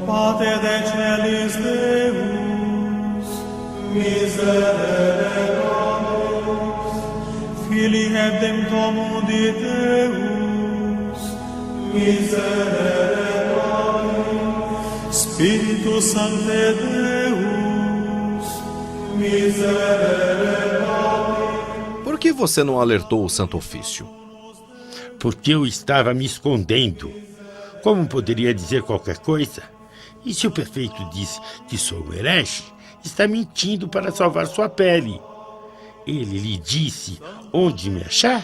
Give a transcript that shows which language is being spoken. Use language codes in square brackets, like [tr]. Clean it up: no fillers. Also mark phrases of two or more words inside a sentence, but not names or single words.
[la] Pater de celis Deus, miserere nobis, Filii redemptor mundi Deus, miserere nobis, Spiritus Sancte Deus, miserere nobis. [pt] Por que você não alertou o Santo Ofício? Porque eu estava me escondendo. Como poderia dizer qualquer coisa? E se o prefeito disse que sou um herege, está mentindo para salvar sua pele. Ele lhe disse onde me achar?